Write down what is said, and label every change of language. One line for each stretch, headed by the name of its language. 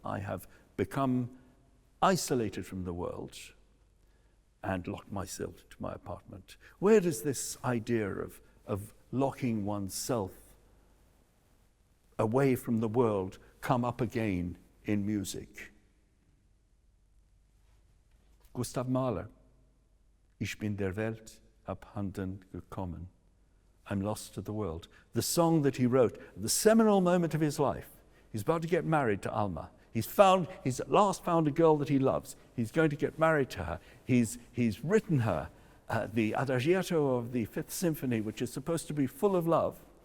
English: I have become isolated from the world and locked myself to my apartment. Where does this idea of locking oneself away from the world come up again in music?
German: Gustav Mahler, Ich bin der Welt abhanden gekommen.
English: I'm lost to the world. The song that he wrote, the seminal moment of his life. He's about to get married to Alma. He's at last found a girl that he loves. He's going to get married to her. He's written her the Adagietto of the Fifth Symphony, which is supposed to be full of love.